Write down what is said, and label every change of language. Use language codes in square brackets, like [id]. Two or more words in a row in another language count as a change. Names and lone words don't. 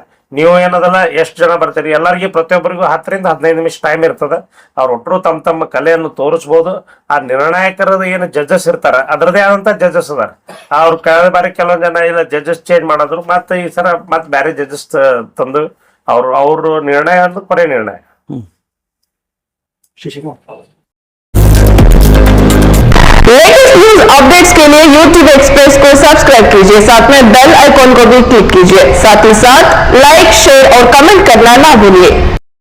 [kn] ನೀವು ಏನದಲ್ಲ ಎಷ್ಟು ಜನ ಬರ್ತೀರಿ ಎಲ್ಲರಿಗೂ ಪ್ರತಿಯೊಬ್ಬರಿಗೂ 10 ರಿಂದ 15 ನಿಮಿಷ ಟೈಮ್ ಇರ್ತದ. ಅವ್ರು ಒಟ್ಟರು ತಮ್ಮ ತಮ್ಮ ಕಲೆಯನ್ನು ತೋರಿಸ್ಬೋದು. ಆ ನಿರ್ಣಾಯಕರದ ಏನು ಜಡ್ಜಸ್ ಇರ್ತಾರ ಅದರದೇ ಆದಂತ ಜಡ್ಜಸ್ ಅದಾರ. ಅವ್ರು ಕಳೆದ ಬಾರಿ ಕೆಲವೊಂದ್ ಜನ ಇಲ್ಲ ಜಡ್ಜಸ್ ಚೇಂಜ್ ಮಾಡಿದ್ರು, ಮತ್ತೆ ಈ ಸರ ಮತ್ತೆ ಬೇರೆ ಜಡ್ಜಸ್ ತಂದು ಅವ್ರು ನಿರ್ಣಯ ಅಂದ್ರೆ ಕೊನೆ ನಿರ್ಣಯ. [en] latest news updates [hi] के लिए YouTube एक्सप्रेस को सब्सक्राइब कीजिए, साथ में [en] bell icon [hi] को भी क्लिक कीजिए। साथ ही साथ [en] like, share [hi] और कमेंट करना ना भूलिए।